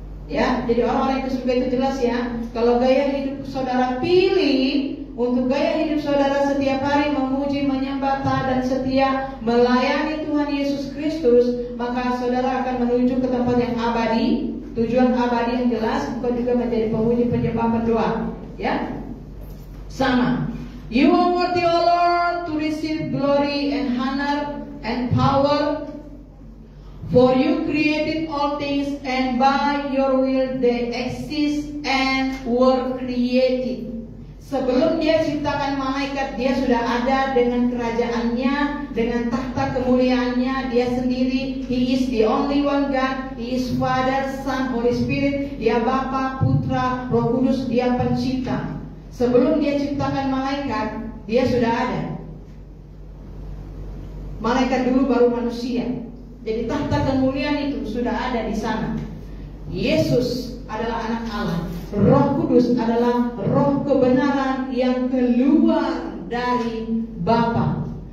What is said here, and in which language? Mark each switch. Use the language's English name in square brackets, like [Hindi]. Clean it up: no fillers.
[Indonesian] Ya, jadi orang-orang yang ke surga itu jelas ya. Kalau gaya hidup saudara pilih untuk gaya hidup saudara setiap hari memuji, menyembah, taat dan setia melayani Tuhan Yesus Kristus, maka saudara akan menuju ke tempat yang abadi, tujuan abadi yang jelas. Bukan juga menjadi pemuji, penyembah, pendoa. Ya, sama. [English] You are worthy, O Lord, to receive glory and honor and power. For you created all things, and by your will they exist and were created. [Indonesian] Sebelum dia ciptakan malaikat, dia sudah ada dengan kerajaannya, dengan tahta kemuliaannya. Dia sendiri, [English] He is the only one God. He is Father, Son, Holy Spirit. [Indonesian] Dia Bapa, Putra, Roh Kudus. Dia pencipta. Sebelum dia ciptakan malaikat, dia sudah ada. Malaikat dulu baru manusia. Jadi tahta kemuliaan itu sudah ada di sana. Yesus adalah anak Allah. Roh Kudus adalah roh kebenaran yang keluar dari Bapa.